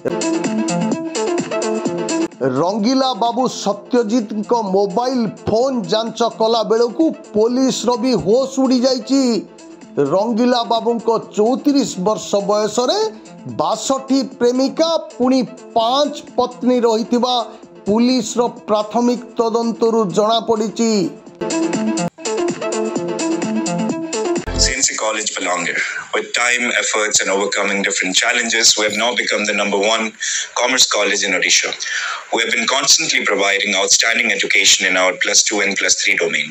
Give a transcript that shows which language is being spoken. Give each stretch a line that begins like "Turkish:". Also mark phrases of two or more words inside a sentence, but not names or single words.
Odia: ରଙ୍ଗୀଲା ବାବୁ ସତ୍ୟଜିତ କୋ
English: mobile phone
Odia: ଜାଞ୍ଚ କଲା ବେଳୁ ପୁଲିସ ରୋ ଭି ହୋଶ ଉଡ଼ି ଯାଇଚି। ରଙ୍ଗୀଲା ବାବୁ କୋ 34 ବର୍ଷ ବୟସ ରେ 62 ପ୍ରେମିକା ପୁଣି 5 ପତ୍ନୀ ରହିଥିବା ପୁଲିସ ରୋ ପ୍ରାଥମିକ ତଦନ୍ତରୁ ଜଣା ପଡ଼ିଚି।
English: CNC College Palanger. With time, efforts, and overcoming different challenges, we have now become the #1 commerce college in Odisha. We have been constantly providing outstanding education in our +2 and +3 domain.